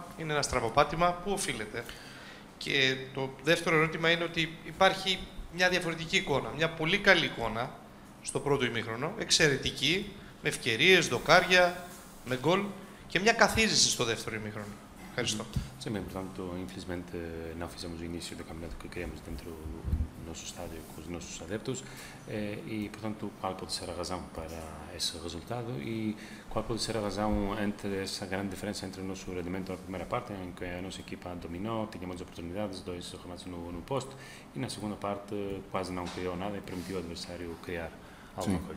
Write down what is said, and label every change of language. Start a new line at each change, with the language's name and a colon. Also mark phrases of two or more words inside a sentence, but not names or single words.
Greek: Είναι ένα στραβοπάτημα που οφείλεται. Και το δεύτερο ερώτημα είναι ότι υπάρχει μια διαφορετική εικόνα, μια πολύ καλή εικόνα στο πρώτο ημίχρονο, εξαιρετική, με ευκαιρίες, δοκάρια, με γκολ και μια καθίζηση στο δεύτερο ημίχρονο. Ευχαριστώ.
Portuguese: Sempre, portanto, infelizmente não fizemos o início do campeonato que queríamos dentro do nosso estádio com os nossos adeptos e, portanto, qual pode ser a razão para esse resultado e qual pode ser a razão entre essa grande diferença entre o nosso rendimento na primeira parte, em que a nossa equipa dominou, tínhamos oportunidades, dois remates no posto e na segunda parte quase não criou nada e permitiu ao adversário criar alguma coisa.